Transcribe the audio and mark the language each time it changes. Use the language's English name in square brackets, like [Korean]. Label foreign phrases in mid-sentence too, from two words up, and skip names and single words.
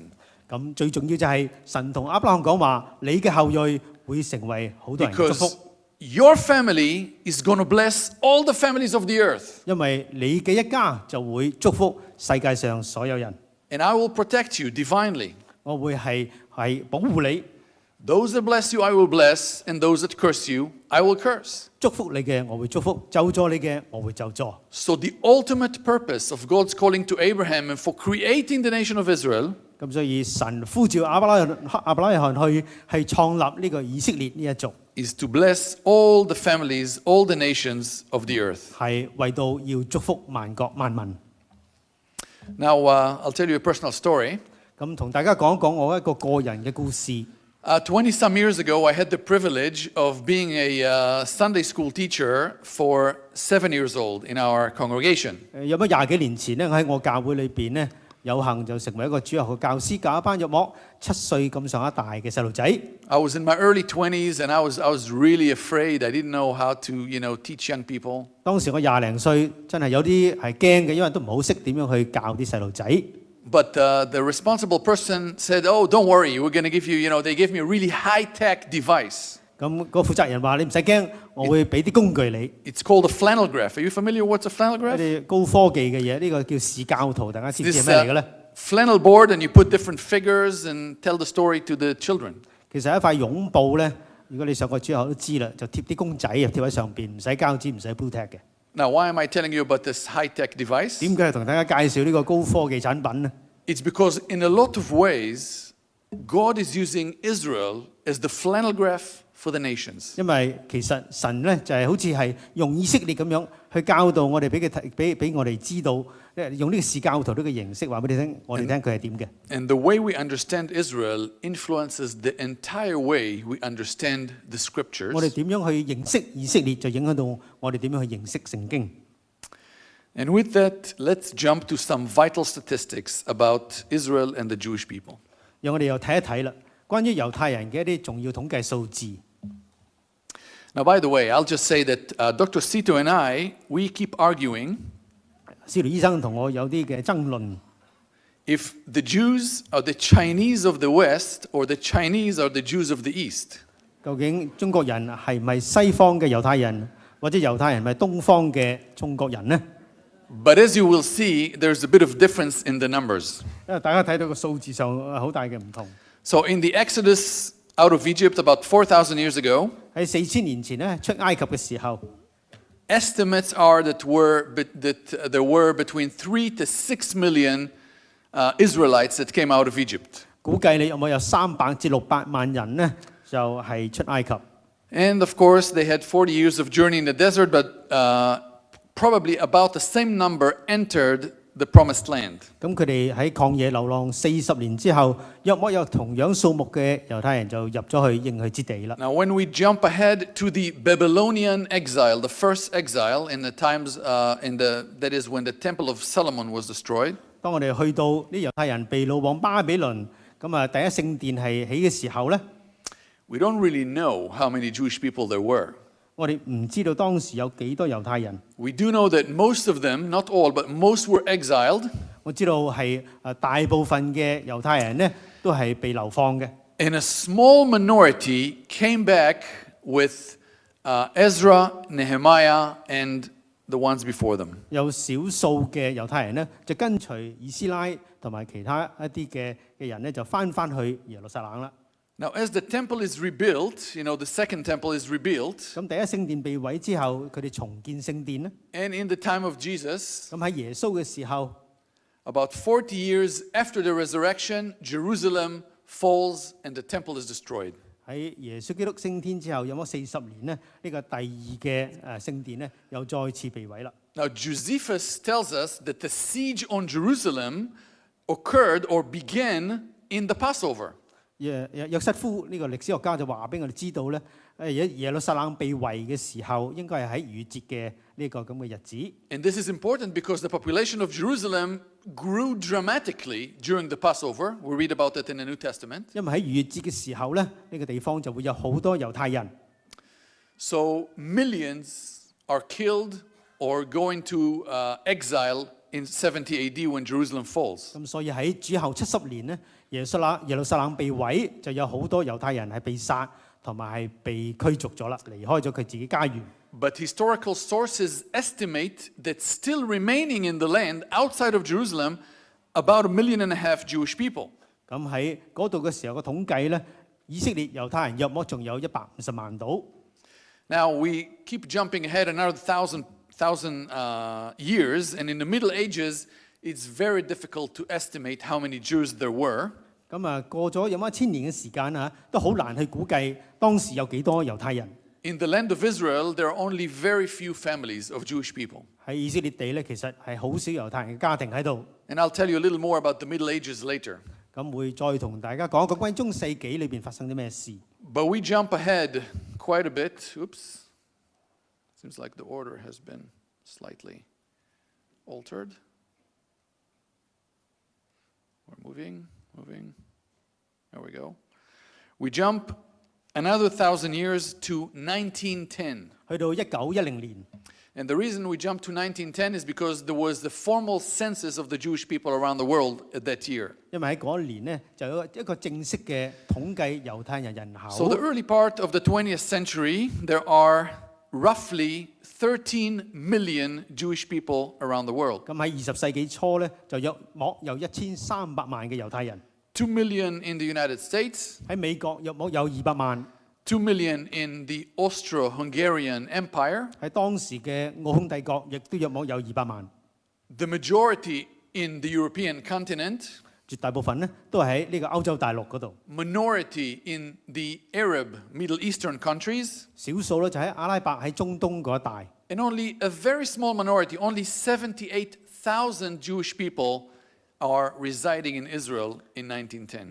[Cantonese] 咁最重要就係神同亞伯拉罕講話，你嘅後裔會成為好多人嘅祝 [English] Because [Cantonese] 福， [English] your family is going to bless all the families of the earth. [Cantonese] 因為你嘅一家就會祝福世界上所有人。 [English] And I will protect you divinely. [Cantonese] 我會係保護你。 [English] Those that bless you, I will bless, and those that curse you, I will curse. [Cantonese] 祝福你嘅我會祝福，咒詛你嘅我會咒詛。 [English] So the ultimate purpose of God's calling to Abraham and for creating the nation of Israel [Cantonese] 咁所以神呼召亞伯拉罕去係創立呢個以色列呢一族， [English] is to bless all the families, all the nations of the earth. [Cantonese] 係為到要祝福萬國萬民。 [English] Now, I'll tell you a personal story. [Cantonese] 咁同大家講一講我一個個人嘅故事。 [English] 20 some years ago, I had the privilege of being a Sunday school teacher for 7 years old in our congregation. [Cantonese] 有乜廿幾年前咧，我喺我教會裏邊咧，有幸就成為一個主日學教師，教一班約莫7歲咁上下大嘅細路仔。 [English] I was in my early 20s and I was really afraid. I didn't know how to, teach young people. [Cantonese] 當時我20零歲，真係有啲係驚嘅，因為都唔好識點樣去教啲細路仔。 [English] But the responsible person said, "Oh, don't worry. We're going to give you, they gave me a really high-tech device. [Cantonese] 咁個負責人話：你唔使驚，我會俾啲工具你。 [English] It's called a flannel graph. Are you familiar with what's a flannel [Cantonese] 一 [English] graph? [Cantonese] 啲高科技嘅嘢，呢個叫視教圖，大家知唔知 [English] This [Cantonese] 係咩嚟嘅咧？ [English] flannel board, and you put different figures and tell the story to the children. [Cantonese] 其實一塊絨布咧，如果你上過主學都知啦，就貼啲公仔啊，貼喺上邊，唔使膠紙，唔使 [English] blue tack [Cantonese] 嘅。 [English] Now, why am I telling you about this high-tech device? [Cantonese] 點解同大家介紹呢個高科技產品呢？ [English] It's because in a lot of ways, God is using Israel as the flannel graph for the nations. [Cantonese] 因為其實神咧就係好似係用以色列咁樣去教導我哋，俾我哋知道，用呢個視教圖呢個形式話俾你聽，我哋聽佢係點嘅。 [English] And the way we understand Israel influences the entire way we understand the [Cantonese] 我 [English] scriptures. [Cantonese] 哋點樣去認識以色列，就影響到我哋點樣去認識聖經。 [English] And with that, let's jump to some vital statistics about Israel and the Jewish people. [Cantonese] 讓我哋又睇一睇啦，關於猶太人嘅一啲重要統計數字。 [English] Now, by the way, I'll just say that Dr. Sito and I, we keep arguing [Cantonese] 司徒醫生同我有啲嘅爭論。 [English] if the Jews are the Chinese of the West or the Chinese are the Jews of the East. [Cantonese] 究竟中國人係咪西方嘅猶太人，或者猶太人係咪東方嘅中國人呢？ [English] But as you will see, there's a bit of difference in the numbers. [Cantonese] 因為大家睇到個數字上好大嘅唔同。 [English] So in the Exodus out of Egypt about 4,000 years ago, [Cantonese] 喺4000年前咧出埃及嘅時候， [English] estimates are that there were between 3 to 6 million Israelites that came out of Egypt. [Cantonese] 估計你有冇有300至600萬人呢？就係出埃及。 [English] And of course, they had 40 years of journey in the desert, but probably about the same number entered the promised land. [Cantonese] 咁佢哋喺曠野流浪40年之後，約莫有同樣數目嘅猶太人就入咗去應許之地啦。 [English] Now, when we jump ahead to the Babylonian exile, the first exile in the times that is when the Temple of Solomon was destroyed. [Cantonese] 當我哋去到啲猶太人被擄往巴比倫，咁啊第一聖殿係起嘅時候咧， [English] We don't really know how many Jewish people there were. [Cantonese] 我哋唔知道當時有幾多猶太人。 [English] We do know that most of them, not all, but most were exiled. [Cantonese] 我知道係大部分嘅猶太人咧都係被流放嘅。 [English] And a small minority came back with Ezra, Nehemiah, and the ones before them. [Cantonese] 有少數嘅猶太人咧就跟隨以斯拉同埋其他一啲嘅人咧就翻去耶路撒冷啦。 [English] Now, as the temple is rebuilt, the second temple is rebuilt. [Cantonese] 咁第一聖殿被毀之後，佢哋重建聖殿咧。 [English] And in the time of Jesus, [Cantonese] 咁喺耶穌嘅時候， [English] about 40 years after the resurrection, Jerusalem falls and the temple is destroyed. [Cantonese] 喺耶穌基督升天之後，有冇40年咧？呢個第二嘅聖殿咧又再次被毀啦。 [English] Now, Josephus tells us that the siege on Jerusalem occurred or began in the Passover. [Cantonese] 約瑟夫呢個歷史學家就話俾我哋知道咧，耶路撒冷被圍嘅時候，應該係喺逾節嘅呢個咁嘅日子。 [English] And this is important because the population of Jerusalem grew dramatically during the Passover. We read about it in the New Testament. [Cantonese] 因為喺逾節嘅時候咧，呢個地方就會有好多猶太人。 [English] So millions are killed or going to exile in 70 AD when Jerusalem falls. [Cantonese] 咁所以喺主後70年咧，耶路撒冷被毀，就有好多猶太人係被殺同埋係被驅逐咗啦，離開咗佢自己家園。 [English] But historical sources estimate that still remaining in the land outside of Jerusalem about 1.5 million Jewish people. [Cantonese] 咁喺嗰度嘅時候嘅統計咧， 以色列猶太人約莫仲有150萬到。 [English] Now we keep jumping ahead another thousand years, and in the Middle Ages, it's very difficult to estimate how many Jews there were. [Cantonese] 咁啊，過咗有1000年嘅時間啊，都好難去估計當時有幾多猶太人。 [English] In the land of Israel, there are only very few families of Jewish people. [Cantonese] 喺以色列地咧，其實係好少猶太人嘅家庭喺度。 [English] And I'll tell you a little more about the Middle Ages later. [Cantonese] 咁會再同大家講一個關於中世紀裏邊發生啲咩事。 [English] But we jump ahead quite a bit. Oops. Seems like the order has been slightly altered. We're moving. There we go. We jump another 1,000 years to 1910. [Cantonese] 去到1910年。 [English] And the reason we jump to 1910 is because there was the formal census of the Jewish people around the world at that year. [Cantonese] 因為喺嗰一年呢，就有一個正式嘅統計猶太人人口。 [English] So the early part of the 20th century, there are roughly 13 million Jewish people around the world. [Cantonese] 咁喺20世紀初咧，就約莫有1300萬嘅猶太人。 [English] 2 million in the United States. [Cantonese] 喺美國約莫有200萬。 [English] 2 million in the Austro-Hungarian Empire. [Cantonese] 喺當時嘅奧匈帝國亦都約莫有200萬。 [English] The majority in the European continent. [Cantonese] 絕大部分咧都係喺呢個歐洲大陸嗰度。 [English] Minority in the Arab Middle Eastern countries. [Cantonese] 少數咧就喺阿拉伯喺中東嗰一帶。 [English] And only a very small minority, only 78,000 Jewish people are residing in Israel in 1910.